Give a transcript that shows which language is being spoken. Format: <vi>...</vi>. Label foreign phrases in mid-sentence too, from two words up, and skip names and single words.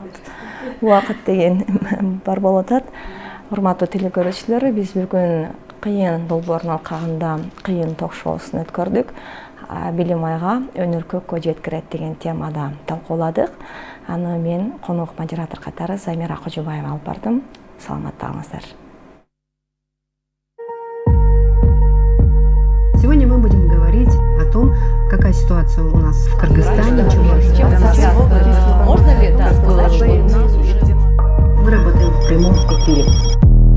<ky>Убакыт деген бар болуп атат. Урматтуу телекөрүүчүлөр, биз бүгүн кыйын долбоордун алкагында кыйын ток-шоусун өткөрдүк. Билим айга өнөр көккө жеткирет деген темада талкууладык. Аны мен конок модератор катары Замира Кожобаева алып бардым. Саламаттыгыңыздар.</ky> <ru>Сегодня мы будем говорить о том, какая ситуация у нас в Кыргызстане. Можно ли сказать, что Мы работаем в прямом эфире.</ru>